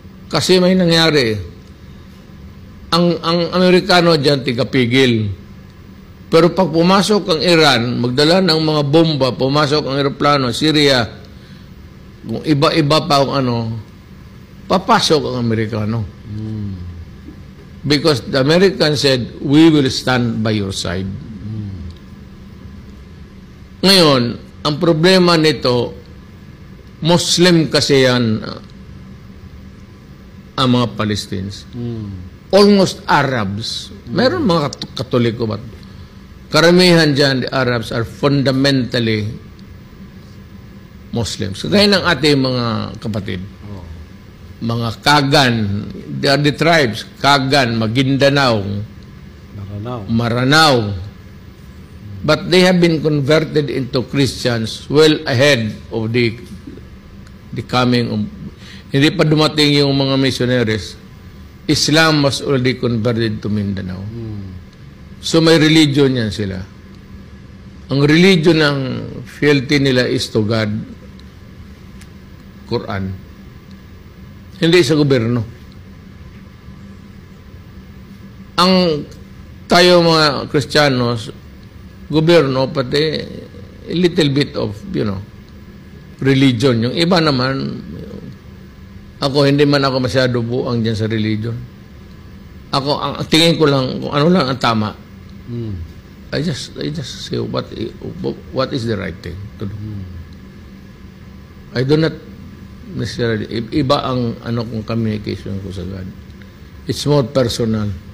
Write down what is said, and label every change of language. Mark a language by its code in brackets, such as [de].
[tl] Kasi may nangyari. Ang Amerikano dyan tigapigil. Pero pag pumasok ang Iran, magdala ng mga bomba, pumasok ang eroplano, Syria, kung iba-iba pa kung ano, papasok ang Amerikano. [en] Because the Americans said, we will stand by your side. [tl] Ngayon, ang problema nito, Muslim kasi yan ang mga Palestinians. [en] Almost Arabs. [tl] Meron mga Katoliko ba? Karamihan dyan, [en] the Arabs are fundamentally Muslims. [tl] Gaya ng ating mga kapatid. [en] Mga Kagan, they are the tribes. Kagan, Maguindanao, Maranao. But they have been converted into Christians well ahead of the coming of... [tl] Hindi pa dumating yung mga missionaries. [en] Islam was already converted to Mindanao. [tl] So may religion yan sila. Ang religion ng fealty nila is to God, Quran. Hindi sa gobyerno. Ang tayo mga Kristiyanos, gobyerno, pati [en] a little bit of, [tl] religion. Yung iba naman, ako, hindi man ako masyado buang dyan sa religion. Ako, ang tingin ko lang, kung ano lang ang tama. [en] I just say what is the right thing to do. I do not necessarily, [tl] iba ang kong communication ko sa God. [en] It's more personal.